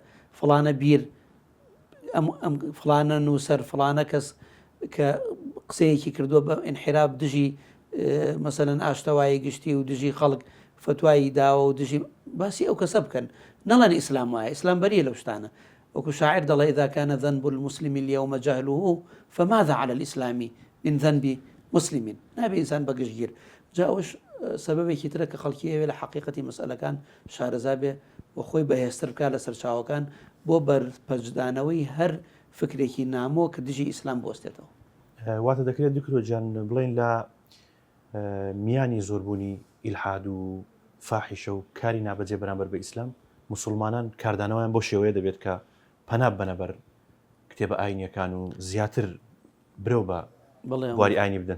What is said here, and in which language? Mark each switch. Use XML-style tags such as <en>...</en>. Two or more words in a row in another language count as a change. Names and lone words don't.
<ckb>فڵانە بیر ئەم فڵانە نووسەر فڵانە کەس کە قسەیەکی کردووە بە ئینحراف دژی مەسەلەن ئاشتەوایی گشتی و دژی خەڵک فتوایی داوە و دژی باسی ئەو کەسە بکەن نەڵەن ئیسلام وایە ئیسلام بەریە لەو شتانە وەکو شاعر دەڵێ</ckb> <ar>إذا كان ذنب المسلم اليوم جهله فماذا على الإسلام من ذنب مسلم</ar> <ckb>نابێ ئینسان بەگشتگیر جا ئەوش سەبەبێکی ترە کە خەڵکی ئەوێ لە حەقیقەتی مەسئلەکان شارەزا بێ و خۆی بەهێزتر بکات لە سەرچاوەکان بۆ بەرپەرجدانەوەی هەر فکرێکی نامۆ کە دژی ئیسلام بوەستێتەوە. واتە دەکرێت دوکرۆ جان بڵێن لە میانی زۆربوونی ئیلحاد و فاحیشە و کاری نابەجێ بەرامبەر بە ئیسلام مسلمانان کاردانەوەیان بۆ شێوەیە دەبێت کە پەنا بنەبەر کتێبە ئاینیەکان و زیاتر برەو بە بواری ئاینی بدەن.</ckb>